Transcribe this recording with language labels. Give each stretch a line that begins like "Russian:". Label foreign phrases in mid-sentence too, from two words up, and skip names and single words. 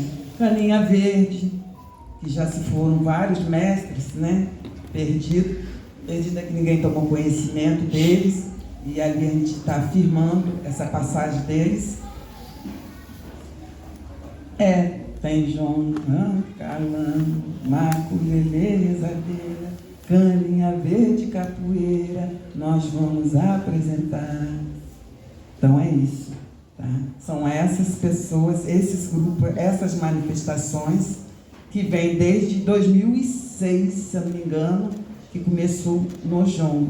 Portuguese: Caninha verde, que já se foram vários mestres, né? Perdido que ninguém tomou conhecimento deles, e ali a gente está afirmando essa passagem deles. Tem João, Calango, maculelê, rezadeira, caninha verde, capoeira, nós vamos apresentar. Então é isso, tá? São essas pessoas, esses grupos, essas manifestações que vêm desde 2006, se eu não me engano, que começou no jongo.